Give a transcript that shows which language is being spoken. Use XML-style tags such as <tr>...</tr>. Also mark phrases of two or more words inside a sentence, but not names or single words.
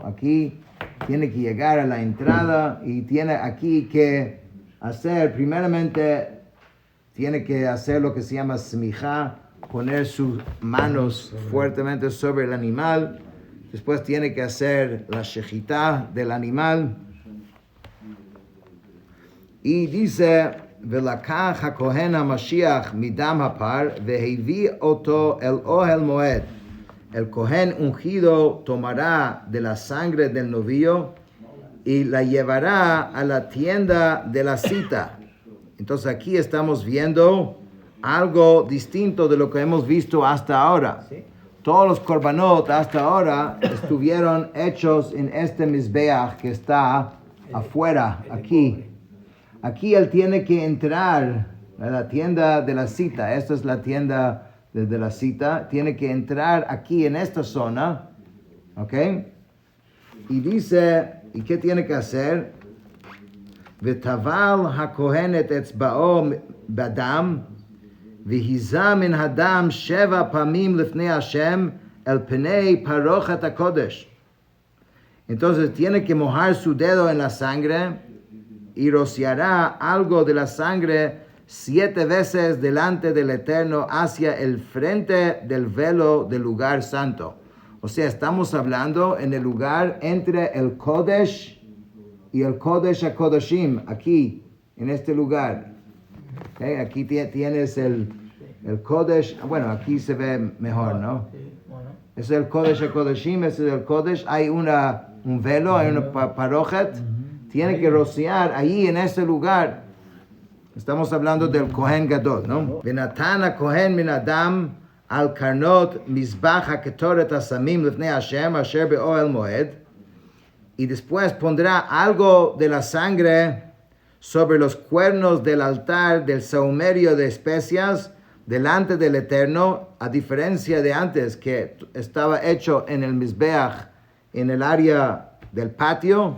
<es>Aquí tiene que llegar a la entrada y tiene aquí que hacer, primeramente, tiene que hacer lo que se llama smijá, poner sus manos fuertemente sobre el animal. Después tiene que hacer la shejitá del animal. Y dice,</es> <he>ולקח הכהן המשיח מדם הפר והביא אותו אל אוהל מועד.</he> <es>El cohen ungido tomará de la sangre del novillo y la llevará a la tienda de la cita. Entonces aquí estamos viendo algo distinto de lo que hemos visto hasta ahora. ¿Sí? Todos los korbanot hasta ahora estuvieron hechos en este mizbeach que está afuera, aquí. Aquí él tiene que entrar a la tienda de la cita. Esta es la tienda de la cita. Tiene que entrar aquí en esta zona. ¿Ok? Y dice, ¿y qué tiene que hacer?</es> <he>ותבל הכהן את אצבעו בדם, והיזה מן הדם 7 פעמים לפני השם אל פני פרוכת הקודש.</he> <es>Entonces tiene que mojar su dedo en la sangre y rociará algo de la sangre 7 veces delante del Eterno hacia el frente del velo del lugar santo. O sea, estamos hablando en el lugar entre el Kodesh y el</es> <he>קודש הקודשים,</he> <es>aquí, en este lugar. Okay, aquí tienes el Kodesh, bueno, aquí se ve mejor, ¿no? Es el</es> <he>קודש הקודשים,</he> <es>ese es el Kodesh, hay un velo, hay una parochet, tiene que rociar ahí en ese lugar. Estamos hablando del Kohen Gadol, ¿no?</es> <he>ונתן הכהן מן הדם על קרנות מזבח הקטורת הסמים לפני השם אשר באהל מועד.</he> <es>Y después pondrá algo de la sangre sobre los cuernos del altar del saumerio de especias delante del Eterno, a diferencia de antes que estaba hecho en el Mizbeach, en el área del patio.</es>